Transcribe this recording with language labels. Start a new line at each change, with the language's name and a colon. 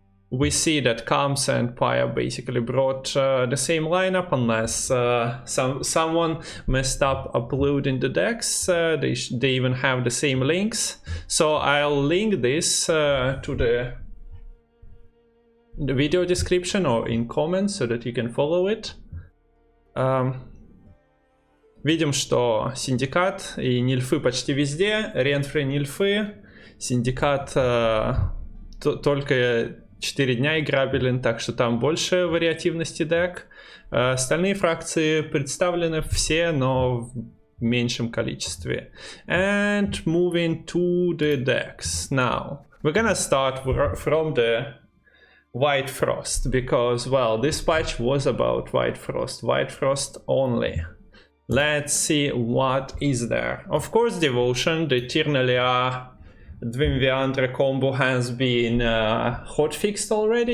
English: We see that Kams and Paya basically brought the same lineup, unless someone messed up uploading the decks. They even have the same links. So I'll link this to the video description or in comments so that you can follow it.
Russian: Видим, что Синдикат и Нильфы почти везде. Renfri, Нильфы. Синдикат только 4 дня играбелен, так что там больше вариативности дек. Остальные фракции представлены все, но в меньшем количестве.
English: And moving to the decks now. We're gonna start from the White Frost, because, well, this patch was about White Frost only. Let's see what is there. Of course, Devotion, the Tirnalia Dwimviandre combo has been hotfixed already.